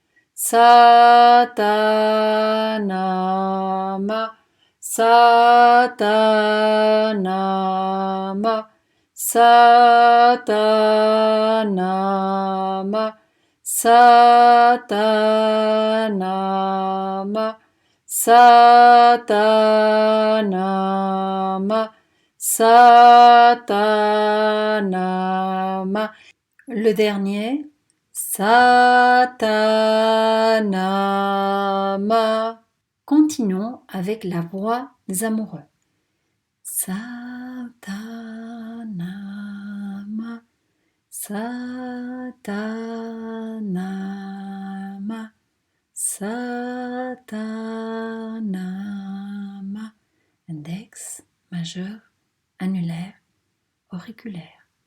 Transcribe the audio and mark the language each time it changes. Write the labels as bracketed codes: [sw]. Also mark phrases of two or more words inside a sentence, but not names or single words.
[fr] Satanama, Satanama, Satanama, Satanama, Satanama, Satanama. Le dernier, Satanama. Continuons avec la voix des amoureux. Satanama, Satanama, Satanama, index, majeur, annulaire, auriculaire.